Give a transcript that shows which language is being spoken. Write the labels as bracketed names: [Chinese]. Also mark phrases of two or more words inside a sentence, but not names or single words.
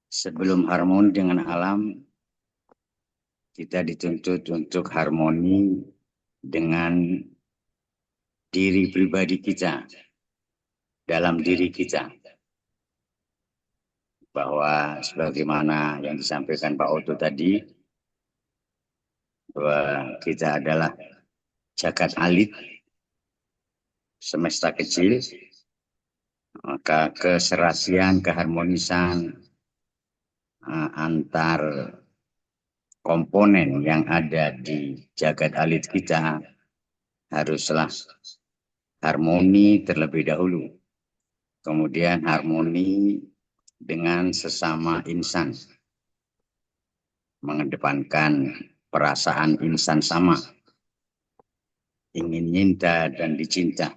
[Indonesian] sebelum harmoni dengan alam, kita dituntut untuk harmoni dengan diri pribadi kita, dalam diri kita. Bahwa sebagaimana yang disampaikan Pak Oto tadi, bahwa kita adalah [Balinese] jagat alit, [Indonesian] semesta kecil, maka keserasian, keharmonisan antar komponen yang ada di [Balinese] jagat alit [Indonesian] kita haruslah harmoni terlebih dahulu. Kemudian harmoni dengan sesama insan. Mengedepankan perasaan insan sama. Ingin cinta dan dicinta.